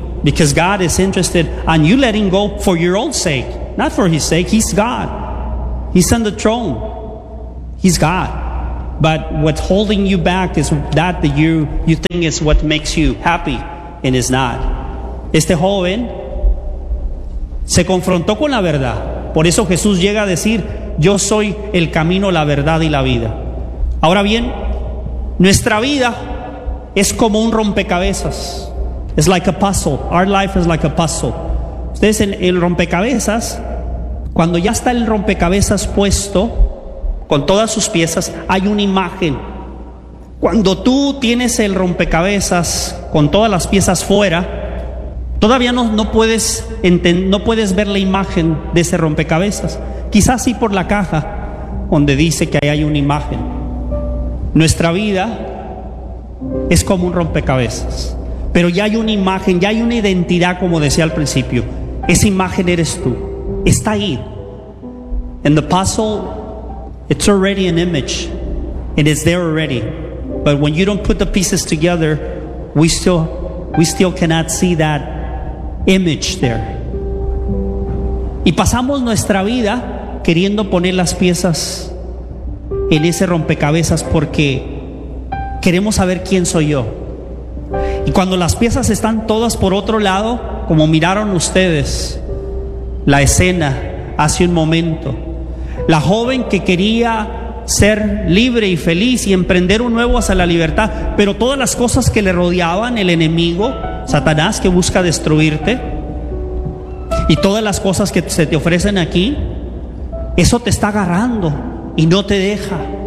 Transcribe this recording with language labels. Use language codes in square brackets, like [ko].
[en] Because God is interested in you letting go for your own sake. Not for His sake. He's God. He's on the throne. He's God. But what's holding you back is that you think is what makes you happy and is not. [es] Este joven se confrontó con la verdad. Por eso Jesús llega a decir, yo soy el camino, la verdad y la vida. Ahora bien, nuestra vida es como un rompecabezas. [en] It's like a puzzle. Our life is like a puzzle. [es] Ustedes en el rompecabezas, cuando ya está el rompecabezas puesto con todas sus piezas, hay una imagen. Cuando tú tienes el rompecabezas con todas las piezas fuera, todavía no puedes ver la imagen de ese rompecabezas. Quizás sí por la caja donde dice que ahí hay una imagen. Nuestra vida es como un rompecabezas, pero ya hay una imagen, ya hay una identidad, como decía al principio. Esa imagen eres tú, está ahí. [en] And the puzzle, it's already an image, and it's there already. But when you don't put the pieces together, we still cannot see that image there. [es] Y pasamos nuestra vida queriendo poner las piezas en ese rompecabezas porque queremos saber quién soy yo. Y cuando las piezas están todas por otro lado, como miraron ustedes la escena hace un momento, la joven que quería ser libre y feliz y emprender un nuevo hacia la libertad, pero todas las cosas que le rodeaban, el enemigo, Satanás, que busca destruirte, y todas las cosas que se te ofrecen aquí, eso te está agarrando y no te deja.